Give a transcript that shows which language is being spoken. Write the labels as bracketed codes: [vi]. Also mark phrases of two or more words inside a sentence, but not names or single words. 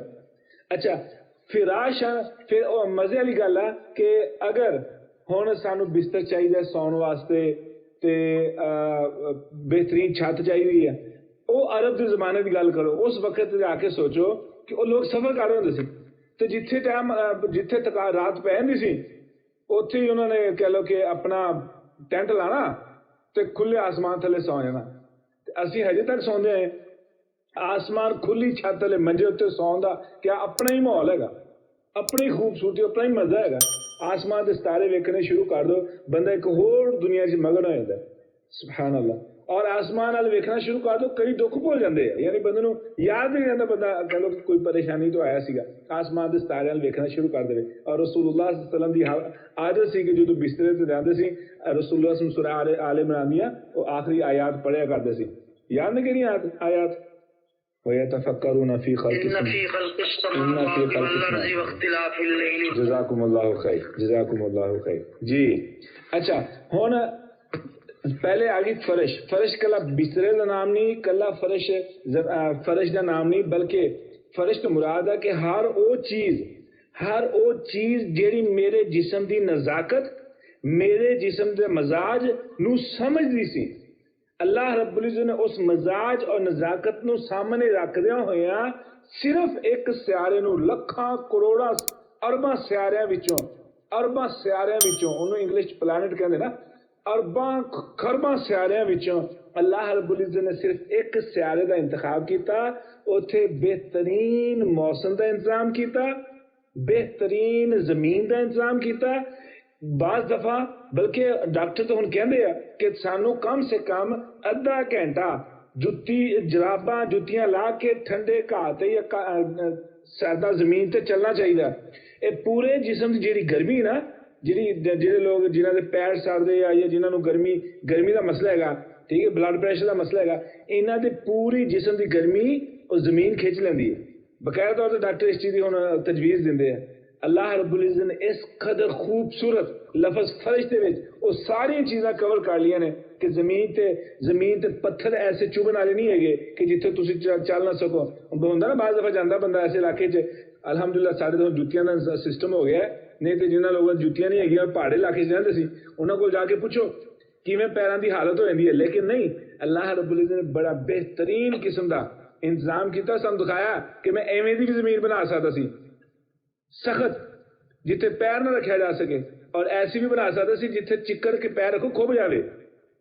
[pa] اچھا فراش پھر مزے والی گل ہے کہ اگر ہن سانو بستر چاہیے سون واسطے تے بہترین چھت چاہیے ہے، وہ عرب کے زمانے کی گل کرو، اس وقت جا کے سوچو کہ وہ لوگ سفر کر رہے ہوتے تو جتھے ٹائم جتھے تک رات پہ جاندی سی اتھے ہی انہوں نے کہہ لو کہ اپنا ٹینٹ لانا تے کھلے آسمان تھلے سو جانا۔ اسی ہجے تک سوندے ہیں آسمان کھلی چھت تھلے منجے اتنے سون دا کیا اپنا ہی ماحول ہے گا، اپنی خوبصورتی، اپنا ہی مزہ ہے گا۔ آسمان دے ستارے ویکھنے شروع کر دو بندہ ایک ہور دنیا سے مگن ہو جاتا ہے، سبحان اللہ۔ اور آسمان وال ویکھنا شروع کر دو کئی دکھ بھول جاندے ہیں، یعنی بندے نو یاد نہیں رہتا، بندہ کہہ لو کہ کوئی پریشانی تو آیا سیگا، آسمان دے ستارے وال ویکھنا شروع کر دے۔ اور رسول اللہ [ar] صلی اللہ علیہ وسلم [pa] دی عادت سی کہ جدوں بسترے تے جاندے سی رسول اللہ [ar] صلی اللہ علیہ وسلم [pa] سورہ آل عمران دیاں وہ آخری آیات پڑھیا کرتے سی، یاد نہیں کہڑی آیات؟ [ar] وَيَتَفَكَّرُونَ فِي خَلْقِ السَّمَاوَاتِ وَالْأَرْضِ وَاخْتِلَافِ اللَّيْلِ جزاکم اللہ خیر، جزاکم اللہ خیر۔ [pa] جی اچھا ہن پہلے آگی فرش۔ فرش کلا بسترے کا نام نہیں، کلا فرش کا نام نہیں، بلکہ فرش تو مراد ہے کہ ہر او چیز جیڑی میرے جسم دی نزاکت، میرے جسم دے مزاج نو سمجھ دی سی، [ar] اللہ رب العزت [pa] نے اس مزاج اور نزاکت نو سامنے رکھدیا ہویا صرف ایک سیارے نو لکھاں کروڑاں ارباں سیاریاں وچوں انہوں [en] English planet [pa] کہندے نا، ارباں خرباں سیاریاں وچوں [ar] اللہ رب العزت [pa] نے صرف ایک سیارے دا انتخاب کیتا، اوتھے بہترین موسم دا انتظام کیتا، بہترین زمین دا انتظام کیتا۔ بعض دفعہ بلکہ ڈاکٹر تو ہن کہندے ہیں کہ سانو کم سے کم ادھا گھنٹہ جراباں جتیاں لا کے ٹھنڈے گھاہ تے یا سادہ زمین تے چلنا چاہیے۔ اے پورے جسم دی جیڑی گرمی نا، جہے لوگ جنہاں دے پیر سڑدے یا جنہاں نو گرمی دا مسئلہ ہے گا، ٹھیک ہے، [en] blood pressure [pa] دا مسئلہ ہے گا، انہاں دے پوری جسم دی گرمی او زمین کھچ لیندی ہے۔ بقاعدہ طور تے ڈاکٹر اس چیز دی ہن تجویز دیندے ہیں۔ [ar] اللہ رب العزت [pa] نے اس قدر خوبصورت لفظ فرش دے وچ وہ ساری چیزاں کور کر لیاں نے کہ زمین تے پتھر ایسے چبھن والے نہیں ہے کہ جتھے تسی چل نہ سکو۔ ہوندا نا بعض دفعہ جاندا بندہ ایسے علاقے چ، الحمدللہ سارے تو جوتیاں دا سسٹم ہو گیا ہے، نہیں تے جنہاں لوگوں جوتیاں نہیں ہیگیاں پہاڑی علاقے چ رہندے سی انہاں کول جا کے پوچھو کیویں پیراں دی حالت ہو جاندی ہے، لیکن نہیں، [ar] اللہ رب العزت [pa] نے بڑا بہترین قسم دا انتظام کیتا، سانوں دکھایا کہ میں ایویں دی بھی زمین بنا سکتا سی سخت جتھے پیر نہ رکھا جا سکے، اور ایسی بھی بنا سکتا سی جتھے چکر کے پیر رکھو کھب جاوے،